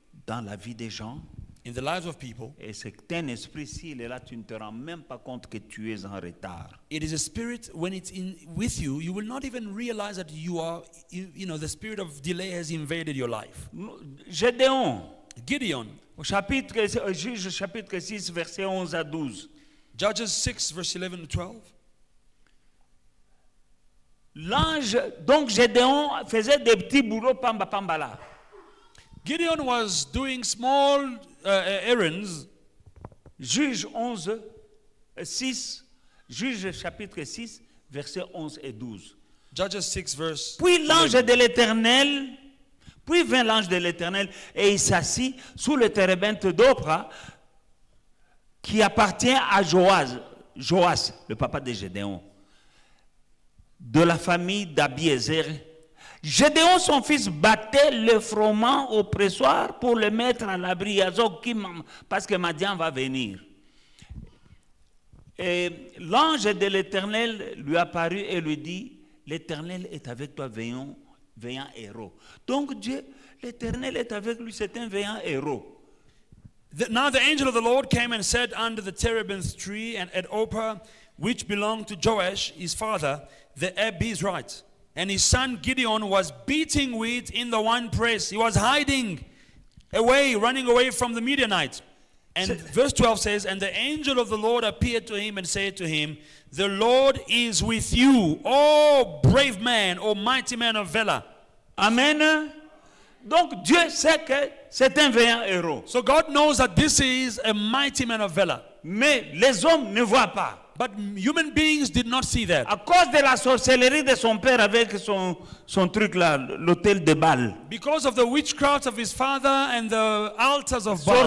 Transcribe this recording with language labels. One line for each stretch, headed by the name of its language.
French: dans la vie des gens.
English: in the lives of people.
French: Et c'est un esprit, s'il est là, tu ne te rends même pas compte que tu es en retard.
English: It is a spirit, when it's in with you, you will not even realize that the spirit of delay has invaded your life.
French: Gédéon,
English: Gideon,
French: Juge chapitre 6, versets 11 à 12.
English: Judges 6, verse 11 to 12.
French: L'ange, donc Gédéon faisait des petits boulots
Lingala: pamba pamba
French: là.
English: Gideon was doing small errands.
French: Juge 6, Juge chapitre 6, versets 11 et 12.
English: Judges 6, verse
French: Puis l'ange
English: 11.
French: de l'Éternel, puis vint l'ange de l'Éternel et il s'assit sous le térébinthe d'Oprah qui appartient à Joas, le papa de Gédéon, de la famille d'Abiézer. Gédéon, son fils, battait le froment au pressoir pour le mettre à l'abri, parce que Madian va venir. Et l'ange de l'Éternel lui apparut et lui dit, l'Éternel est avec toi, veillant héros. Donc Dieu, l'Éternel est avec lui, c'est un veillant héros.
English: Now the angel of the Lord came and sat under the terebinth tree and at Ophrah, which belonged to Joash, his father, the Abizrite. And his son Gideon was beating wheat in the winepress. He was hiding away, running away from the Midianites. And verse 12 says, and the angel of the Lord appeared to him and said to him, the Lord is with you, O brave man, O mighty man of valor. Amen.
French: Donc Dieu sait que c'est un vaillant héros.
English: So God knows that this is a mighty man of valor.
French: Mais les hommes ne voient pas.
English: But human beings did not see that.
French: À cause de la sorcellerie de son père avec son truc là, l'autel de Baal.
English: Because of the witchcraft of his father and the altars of Baal.